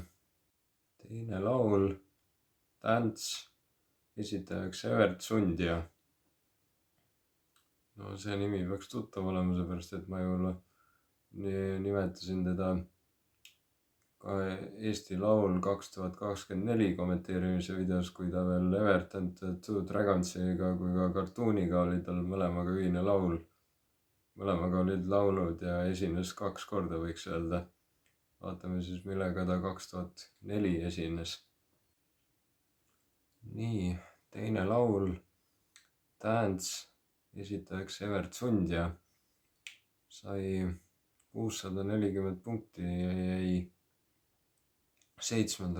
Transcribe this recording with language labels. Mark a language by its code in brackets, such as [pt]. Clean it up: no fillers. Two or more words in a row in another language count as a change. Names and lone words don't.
[et] Teine laul, Dance, esitajaks Evert Sundja. No see nimi peaks tuttav olema, seepärast et ma ju nimetasin teda ka Eesti Laul 2024 kommenteerimise videos, kui ta veel Evert and the Two Dragonsiga kui ka Cartooniga oli tal mõlemaga ühine laul. Mõlemaga olid laulud ja esines 2 korda, võiks öelda. Vaatame siis, millega ta 2004 esines. Nii, teine laul, Dance, esitajaks Evert Sundja, sai 640 punkti ja jäi 7.